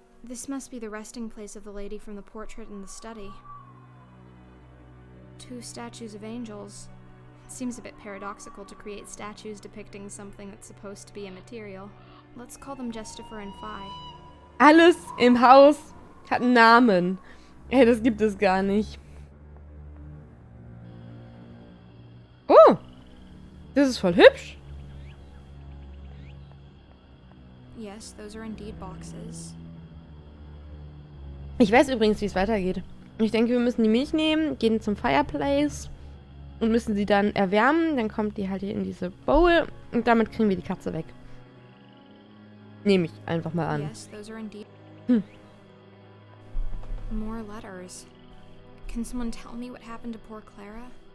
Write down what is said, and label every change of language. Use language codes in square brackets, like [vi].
[en] This must be the resting place of the lady from the portrait in the study. 2 statues of angels. It seems a bit paradoxical to create statues depicting something that's supposed to be immaterial. Let's call them Justifer and Phi. [de] Alles im Haus hat einen Namen. Ey, das gibt es gar nicht. Oh! Das ist voll hübsch. [en] Yes, those are indeed boxes. [de] Ich weiß übrigens, wie es weitergeht. Ich denke, wir müssen die Milch nehmen, gehen zum Fireplace und müssen sie dann erwärmen. Dann kommt die halt hier in diese Bowl und damit kriegen wir die Katze weg. Nehme ich einfach mal an. [en] Yes, those are indeed. More letters. Can someone tell me what happened to poor Clara?